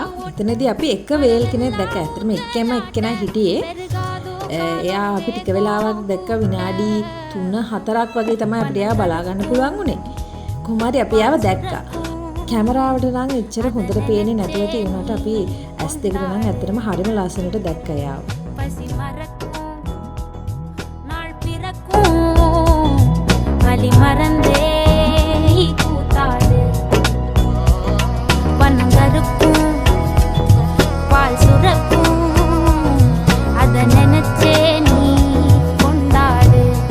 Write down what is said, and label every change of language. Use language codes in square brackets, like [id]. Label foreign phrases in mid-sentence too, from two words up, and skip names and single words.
[si] එතනදී අපි එක වේල් කෙනෙක් දැක්කා. ඇත්තටම එක්කෙනා හිටියේ. එයා අපි ටික වෙලාවක් දැක්ක විනාඩි 3-4ක් වගේ තමයි අපිට එයා බලා ගන්න පුළුවන් උනේ. කොහොම හරි අපි එයාව දැක්කා. කැමරාවට නම් එච්චර හොඳට පේන්නේ නැතුව ඒ වුණාට අපි ඇස් දෙකට නම් ඇත්තටම හරිම ලස්සනට දැක්කා එයාව. [ta] வலி மறந்தே கூத்தாடு வண்ணங்கருக்கும் பால் சுரக்கும் அத நினைச்சே நீ கொண்டாடு